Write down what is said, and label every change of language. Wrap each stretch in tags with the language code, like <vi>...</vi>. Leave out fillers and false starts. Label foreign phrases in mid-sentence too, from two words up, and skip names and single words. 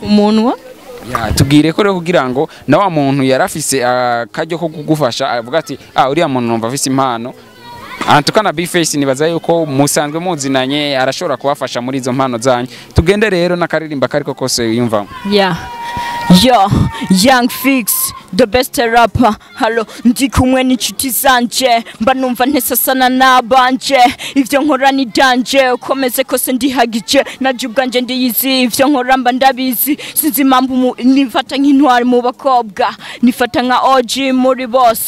<rn>umunwa ya tubwire ko rero kugira ngo na wa muntu yarafise akaryo ko kugufasha avuga ati uriya muntu numva afise impano tukana Bface nibaza yuko musanzwe muzinanye arashobora kubafasha muri izo mpano zanyu tugende rero nakaririmba kariko kose yumva</rn> <en>Yo, Young Fix, the best rapper.</en> <rn>Hello, ndi kumwe n'inshuti zanje, mba numva ntesasana nabanje. Ivyo nkora ni danje, ukomeze kose ndihagije. Naje ubwanje ndiyizi, ivyo nkora mba ndabizi. Sinzi impamvu nifata nk'intwari mu bakobwa, nifata nka OG muri bose.</rn>